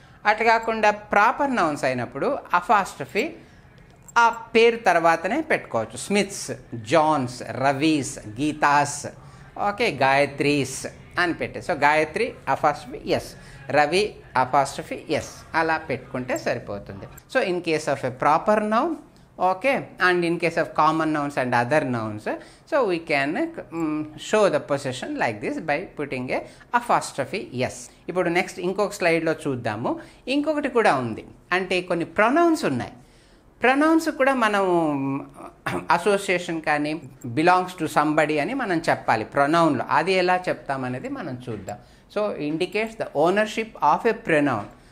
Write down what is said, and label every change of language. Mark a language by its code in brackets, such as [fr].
[te] అట్లా కాకుండా proper nouns అయినప్పుడు అపాస్ట్రఫీ ఆ పేరు తర్వాతనే పెట్టుకోవచ్చు. Smiths, Johne's, Ravi's, Geetha's, okay, Gayatri's అని పెట్టే. So Gayatri apostrophe yes, Ravi apostrophe yes, అలా పెట్టుకుంటే సరిపోతుంది. [en] So in case of a proper noun, okay, and in case of common nouns and other nouns, so we can show the possession like this by putting a apostrophe yes. [te] ఇప్పుడు next ఇంకొక స్లైడ్లో చూద్దాము. ఇంకొకటి కూడా ఉంది, అంటే కొన్ని pronounce ఉన్నాయి. ప్రొనౌన్స్ కూడా మనం అసోసియేషన్ కానీ [en] belongs to somebody [te] అని మనం చెప్పాలి ప్రొనౌన్లో. అది ఎలా చెప్తామనేది మనం చూద్దాం. [en] So indicates the ownership of a pronoun.